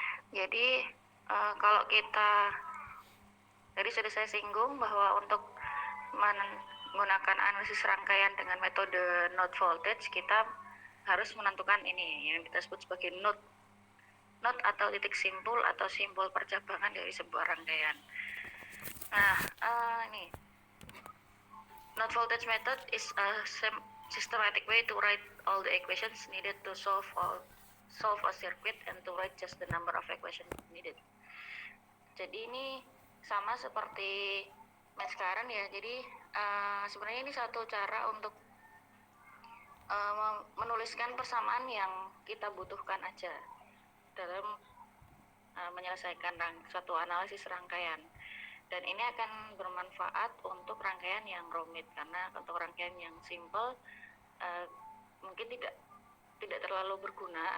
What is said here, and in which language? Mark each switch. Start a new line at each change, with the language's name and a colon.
Indonesian: Jadi kalau kita tadi sudah saya singgung bahwa untuk menggunakan analisis rangkaian dengan metode node voltage, kita harus menentukan ini yang kita sebut sebagai node atau titik simpul atau simpul percabangan dari sebuah rangkaian. Nah, ini
English: node voltage method is a systematic way to write all the equations needed to solve a circuit and to write just the number of equations needed.
Indonesian: Jadi ini sama seperti mesh current ya. Jadi sebenarnya ini satu cara untuk menuliskan persamaan yang kita butuhkan aja dalam menyelesaikan suatu analisis rangkaian. Dan ini akan bermanfaat untuk rangkaian yang rumit, karena untuk rangkaian yang simple mungkin tidak terlalu berguna.